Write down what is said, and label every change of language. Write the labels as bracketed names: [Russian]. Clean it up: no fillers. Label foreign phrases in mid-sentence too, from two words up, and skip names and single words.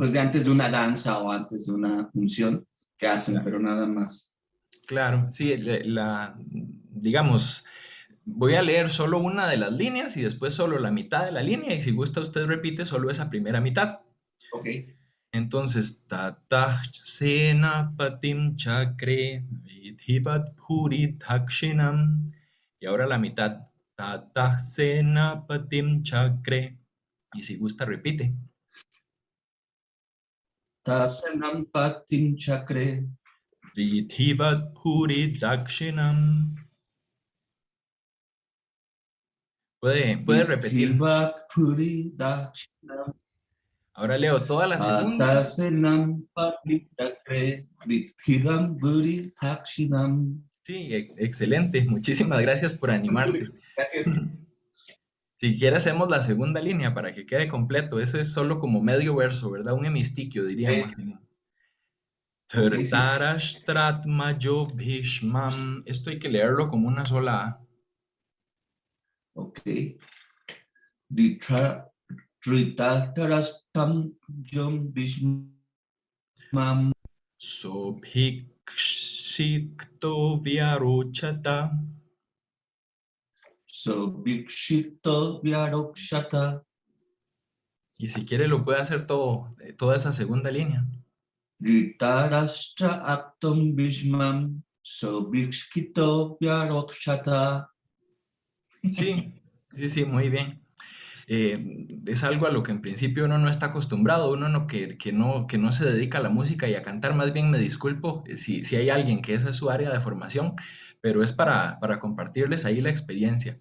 [Spanish] pues de antes de una danza o antes de una función que hacen, claro, pero nada más. claro, sí, digamos, voy a leer solo una de las líneas y después solo la mitad de la línea y si gusta usted repite solo esa primera mitad. Ok. Entonces, [Sanskrit] ततः सेनापतिं चक्रे विधिवत् पुरि दक्षिणम्. [Spanish] Y ahora la mitad. [Sanskrit] ततः सेनापतिं चक्रे. [Spanish] Y si gusta, repite. [Sanskrit] तसनं पतिं चक्रे, विधिवत् पुरि दक्षिणम्. [Spanish] Puede repetir. [Sanskrit] विधिवत् पुरि दक्षिणम्, [Spanish] Ahora leo toda la segunda. [Sanskrit] अतसेनं पतिं चक्रे विधिवं पुरि दक्षिणम्. [Spanish] Sí, excelente. Muchísimas gracias por animarse. Gracias. Si quiere hacemos la segunda línea para que quede completo. Ese es solo como medio verso, ¿verdad? Un hemistiquio, diríamos. Ok, sí. [Sanskrit] तिर्तराष्ट्रात्मजो भीष्मं. [Spanish] Esto hay que leerlo como una sola A. Ok. [Sanskrit] दित्र धृतराष्टं जं भीष्मं सोभिक्षिक्तो व्यरोचत. सोभिक्षितो व्यरोक्षत [Spanish] Y si quiere lo puede hacer todo, toda esa segunda línea. [Sanskrit] धृतराष्ट्र आप्तं भीष्मं सोभिक्षितो व्यरोक्षत. [Spanish] Sí, sí, sí, muy bien. Es algo a lo que en principio uno no está acostumbrado, uno no, que no se dedica a la música y a cantar, más bien me disculpo si hay alguien que esa es su área de formación, pero es para compartirles ahí la experiencia.